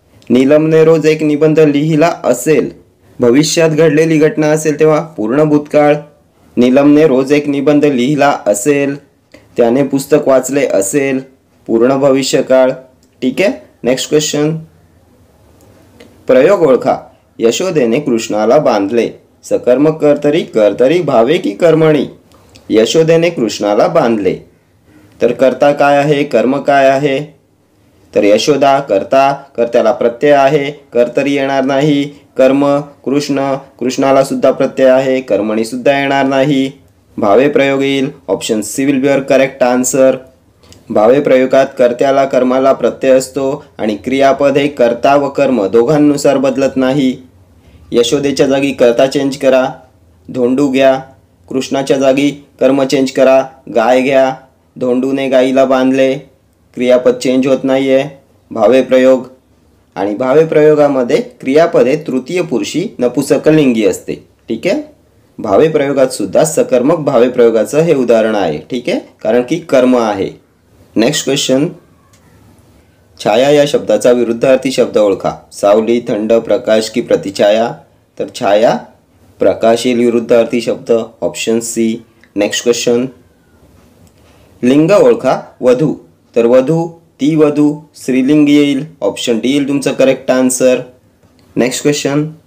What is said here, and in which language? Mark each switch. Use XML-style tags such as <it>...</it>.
<mr>नीलमने रोज एक निबंध लिहिला असेल, भविष्यात घडलेली घटना असेल तेव्हा पूर्ण भूतकाळ. नीलमने रोज एक निबंध लिहिला असेल, त्याने पुस्तक वाचले असेल, पूर्ण भविष्यकाळ. ठीक आहे, नेक्स्ट क्वेश्चन, प्रयोग ओळखा. यशोदेने कृष्णाला बांधले. सकर्मक कर्तरी, कर्तरी भावे की कर्मणी? यशोदेने कृष्णाला बांधले. तर कर्ता काय आहे, कर्म काय आहे? तर यशोदा कर्ता, कर्त्याला प्रत्यय आहे, कर्तरी येणार नाही. कर्म कृष्ण, कृष्णाला सुद्धा प्रत्यय आहे, कर्मणी सुद्धा येणार नाही. भावे प्रयोग येईल.</mr> <en>Option C will be your correct answer.</en> <mr>Bhave प्रयोगात कर्त्याला कर्माला प्रत्यय असतो आणि क्रियापद हे कर्ता व कर्म दोघांनुसार बदलत नाही. यशोदेच्या जागी कर्ता चेंज करा, धोंडू घ्या. कृष्णाच्या जागी कर्म चेंज करा, गाय घ्या. धोंडूने गाईला बांधले, क्रियापद चेंज होत नाही आहे. भावे प्रयोग आणि भावे प्रयोगामध्ये क्रियापद हे तृतीय पुरुषी नपुंसकलिंगी असते. ठीक आहे. भावे प्रयोगात सुद्धा सकर्मक भावे प्रयोगाचं हे उदाहरण आहे. ठीक आहे, कारण की कर्म आहे. Next question. छाया या शब्दाचा विरुद्धार्थी शब्द ओळखा. सावली, थंड, प्रकाश की प्रतिछाया. तर छाया प्रकाश येईल विरुद्धार्थी शब्द. Option C. Next question. लिंग ओळखा. वधू. तर वधू, ती वधू स्त्रीलिंग येईल. ऑप्शन डी येईल तुमचं करेक्ट आन्सर. Next question.</mr>